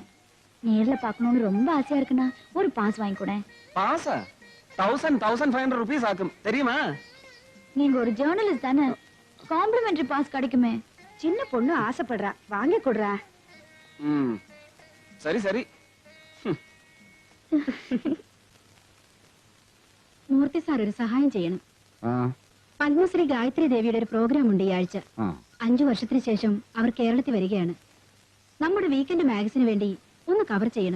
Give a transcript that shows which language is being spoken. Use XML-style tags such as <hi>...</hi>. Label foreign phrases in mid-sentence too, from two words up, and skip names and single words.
<ta>நேர்ல பார்க்கணும்னு ரொம்ப ஆசையா இருக்குண்ணா. ஒரு பாஸ் வாங்கி கூட. பாஸா? 1500 rupees ஆகும் தெரியுமா? நீங்க ஒரு ஜர்னலிஸ்ட் தானே, காம்ப்ளிமெண்டரி பாஸ் கிடைக்குமே. சின்ன பொண்ணு ஆசைப்படுறா, வாங்கி கொடுறா. சரி சரி.</ta> <ml>മൂർത്തി സാർ ഒരു സഹായം ചെയ്യണം. പത്മശ്രീ ഗായത്രി ദേവിയുടെ ഒരു പ്രോഗ്രാം ഉണ്ട് ഈ ആഴ്ച. 5 വർഷത്തിന് ശേഷം അവർ കേരളത്തിൽ വരികയാണ്. നമ്മുടെ വീക്കെൻഡ് മാഗസിന് വേണ്ടി ഒന്ന് കവർ ചെയ്യണം.</ml>